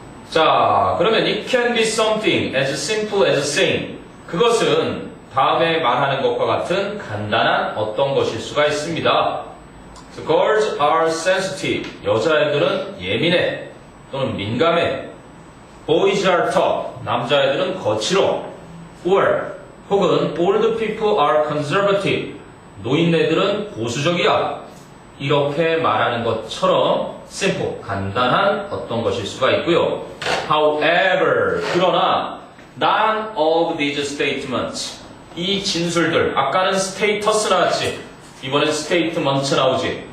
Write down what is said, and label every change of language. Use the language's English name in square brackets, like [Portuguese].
[Korean] 자, 그러면 [English] it can be something as simple as saying [Korean] 그것은 다음에 말하는 것과 같은 간단한 어떤 것일 수가 있습니다. [English] So girls are sensitive. [Korean] 여자애들은 예민해 또는 민감해. [English] Boys are tough. [Korean] 남자애들은 거칠어. [English] Or [Korean] 혹은 [English] old people are conservative. [Korean] 노인네들은 보수적이야. 이렇게 말하는 것처럼 simple, 간단한 어떤 것일 수가 있고요. However, 그러나 [English] none of these statements [Korean] 이 진술들, 아까는 status 나왔지, 이번엔 statement 나오지.